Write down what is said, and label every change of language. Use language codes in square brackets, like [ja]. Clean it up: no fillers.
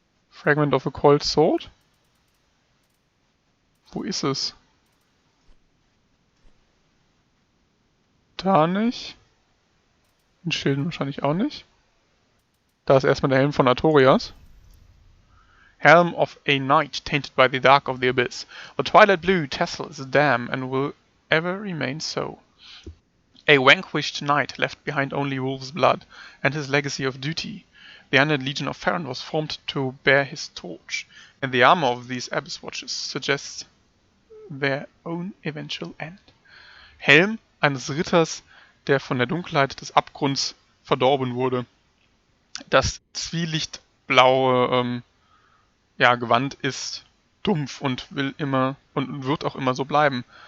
[en] Fragment of a Cold Sword? [de] Wo ist es? Da nicht. In Schilden wahrscheinlich auch nicht. Da ist erstmal der Helm von Artorias. [en] Helm of a knight tainted by the dark of the abyss. The twilight blue tassel is a dam and will ever remain so. A vanquished knight left behind only wolf's blood and his legacy of duty. The undead legion of Farron was formed to bear his torch, and the armor of these abyss watchers suggests their own eventual end. [de] Helm eines Ritters, der von der Dunkelheit des Abgrunds verdorben wurde. Das zwielichtblaue Gewand ist dumpf und will immer und wird auch immer so bleiben.